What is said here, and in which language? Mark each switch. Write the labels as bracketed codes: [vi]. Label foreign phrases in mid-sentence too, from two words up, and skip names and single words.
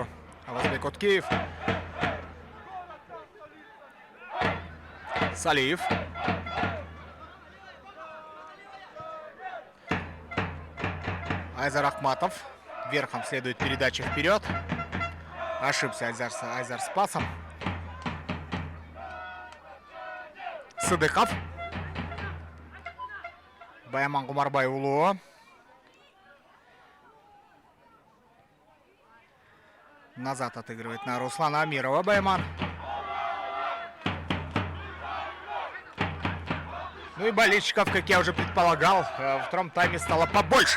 [ru] Авазбек Уткеев. Салиев. Айзар Ахматов. Верхом следует передача вперед. Ошибся Айзар с пасом. Сыдыков. Байман Гумарбайулу. Назад отыгрывает на Руслана Амирова Байман. Ну и болельщиков, как я уже предполагал, во втором тайме стало побольше.